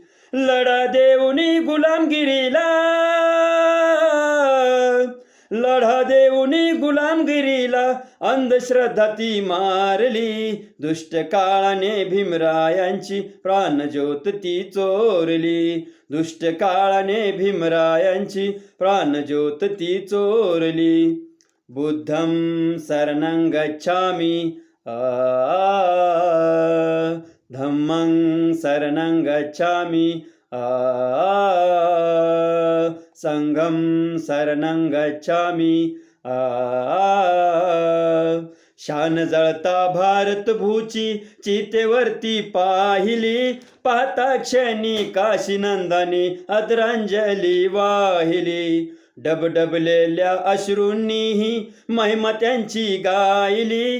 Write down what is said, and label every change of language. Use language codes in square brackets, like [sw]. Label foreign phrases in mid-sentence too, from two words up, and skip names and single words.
[mr] लढा देऊनी गुलामगिरीला, लढा देऊनी गुलामगिरीला अंधश्रद्धा ती मारली. दुष्ट काळाने भीमरायांची प्राणज्योत ती चोरली. दुष्ट काळाने भीमरायांची प्राणज्योत ती चोरली. [pi] बुद्धं शरणं गच्छामि धम्मं शरणं गच्छामि संघं शरणं गच्छामि [mr] शान जळता भारत भूची चितेवरती पाहिली. पाहता क्षणी काशी नंदाने आदरांजली वाहिली. डबडबलेल्या अश्रूंनीही महिमा त्यांची गायली.